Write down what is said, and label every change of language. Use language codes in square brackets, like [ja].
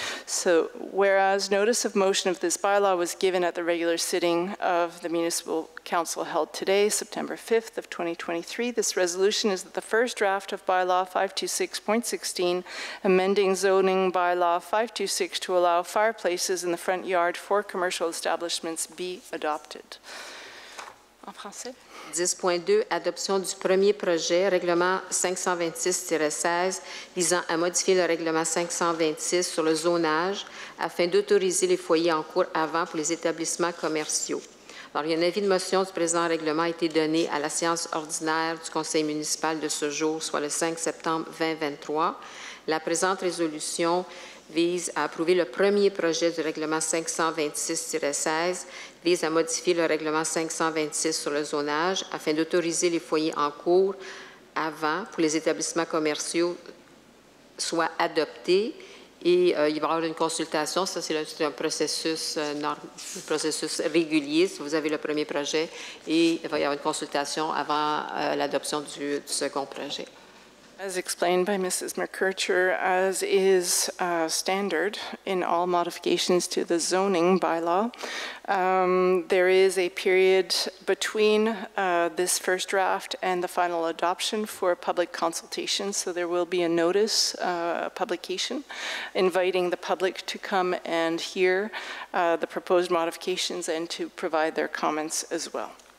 [en] So whereas notice of motion of this bylaw was given at the regular sitting of the Municipal Council held today, September 5th of 2023, this resolution is that the first draft of bylaw 526.16, amending zoning bylaw 526 to allow fireplaces in the front yard for commercial establishments be adopted. [fr] En français. 10.2, adoption du premier projet, règlement 526-16, visant à modifier le règlement 526 sur le zonage afin d'autoriser les foyers en cours avant pour les établissements commerciaux. Alors, il y a un avis de motion du présent règlement a été donné à la séance ordinaire du Conseil municipal de ce jour, soit le 5 septembre 2023. La présente résolution vise à approuver le premier projet du règlement 526-16, vise à modifier le règlement 526 sur le zonage afin d'autoriser les foyers en cours avant pour les établissements commerciaux soit adoptés. Et il va y avoir une consultation, ça c'est un processus, processus régulier, si vous avez le premier projet, et il va y avoir une consultation avant l'adoption du second projet. [en] As explained by Mrs. McKercher, as is standard in all modifications to the zoning bylaw, there is a period between this first draft and the final adoption for public consultation. So there will be a notice, publication, inviting the public to come and hear the proposed modifications and to provide their comments as well.